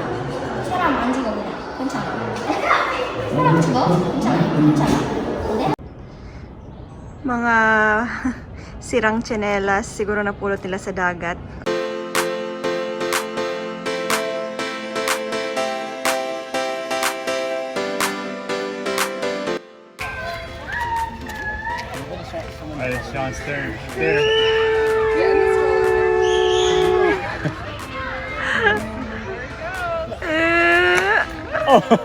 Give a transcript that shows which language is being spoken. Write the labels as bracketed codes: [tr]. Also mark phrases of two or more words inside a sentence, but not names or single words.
[ko] 사람 만지고 그냥 괜찮아. 사람 만지고 괜찮아. 괜찮아. 근데 [tl] Mga sirang tsinelas, siguro napulot nila sa dagat. [en] Alright, it's Sean's turn. There. Oh.